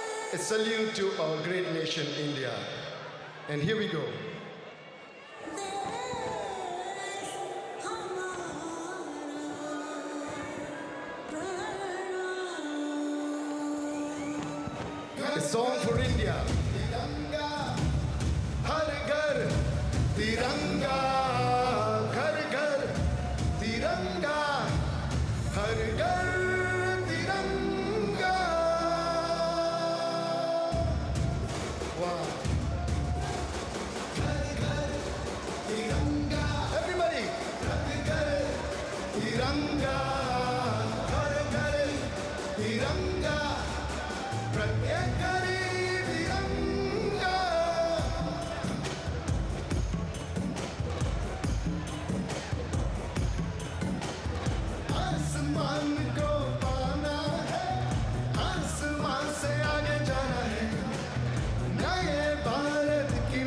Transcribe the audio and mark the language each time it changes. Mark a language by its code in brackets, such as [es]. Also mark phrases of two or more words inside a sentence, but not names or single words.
[en] a salute to our great nation, India. And here we go. A song for India. [hi] तिरंगा, हर घर, तिरंगा, घर घर, तिरंगा, हर घर, तिरंगा. [en] Wow. [hi] घर घर, तिरंगा. Everybody. घर घर, तिरंगा, घर घर, तिरंगा. प्रत्येक घड़ी तिरंगा आसमान को पाना है आसमान से आगे जाना है नए भारत की